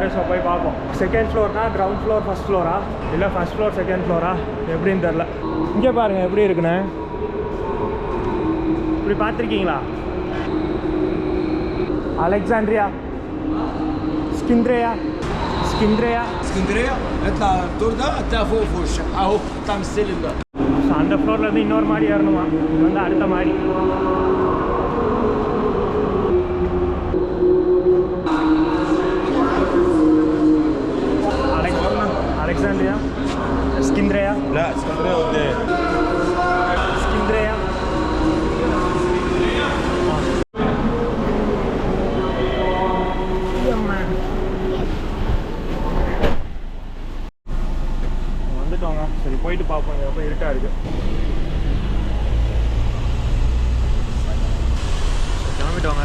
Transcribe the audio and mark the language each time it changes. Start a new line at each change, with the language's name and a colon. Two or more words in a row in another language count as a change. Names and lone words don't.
Tamil: ஸோ போய் பார்ப்போம்.
English: second floor-na ground floor first floor-a
Tamil: இல்லை
English: first floor second floor-a
Tamil: எப்படின்னு தெரில. இங்கே பாருங்கள் எப்படி இருக்குண்ணே. இப்படி பார்த்துருக்கீங்களா? அலெக்சாண்ட்ரியா ஸ்கிந்திரேயா اسكندريه
Arabic: اطلع الدور ده هتلاقي فوق الشقه اهو بتاع السلم ده.
Tamil: அந்த ஃப்ளோர்ல இருந்து இன்னொரு மாடி ஏறணுமா. இது வந்து அடுத்த மாடி. அலெக்சாண்ட்ரியா اسكندريه
Arabic: لا اسكندريه قدام اسكندريه.
Tamil: சரி போயிட்டு பார்ப்போம். ரொம்ப இருட்டாக இருக்குது. கிளம்பிட்டோங்க.